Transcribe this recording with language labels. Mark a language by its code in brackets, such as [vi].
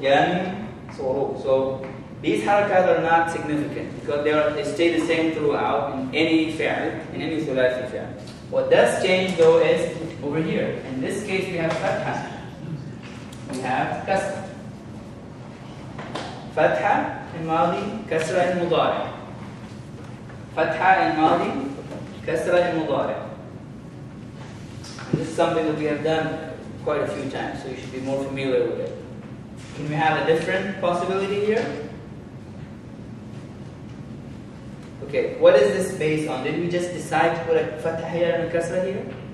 [ar] Yansuru. [en] So, these harakat are not significant because they stay the same throughout in any fi'al, in any thulathi fi'al. What does change though is over here. In this case we have fatha. We have kasra. [ar] فتحة الماضي كسرة المضارع. فتحة الماضي كسرة المضارع. [en] This is something that we have done quite a few times, so you should be more familiar with it. Can we have a different possibility here? Okay, what is this based on? Did we just decide to put a fatha here and a kasra here?